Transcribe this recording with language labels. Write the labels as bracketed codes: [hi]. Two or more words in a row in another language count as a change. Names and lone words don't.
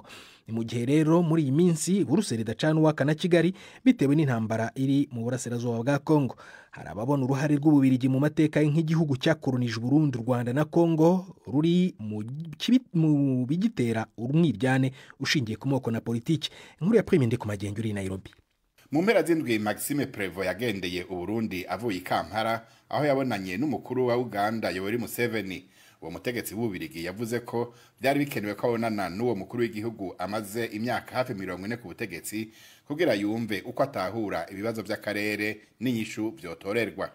[rn] Ni mu gihe rero muri iyi minsi Buruseli idacana uwaka na Kigali bitewe n'intambara iri mu burasirazuba bwa Kongo. Hari ababona uruhare rw'Ububirigi mu mateka nk'igihugu cyakolonije Burundi, Rwanda na Kongo ruri mu bigitera umwiryane ushingiye ku moko na politiki. Inkuru ya Prime Ndeko Magengi uri Nairobi. Mu mpera z'indwi Maxime Prévost yagendeye Uburundi avuye i Kampala, aho yabonanye n'umukuru wa Uganda Yoweri Museveni. Uwo mutegetsi w'Ububirigi yavuze ko byari bikenewe ko abonana n'uwo mukuru w'igihugu amaze imyaka hafi 40 ku butegetsi kugira yumve uko atahura ibibazo by'akarere n'inyishu byotorerwa.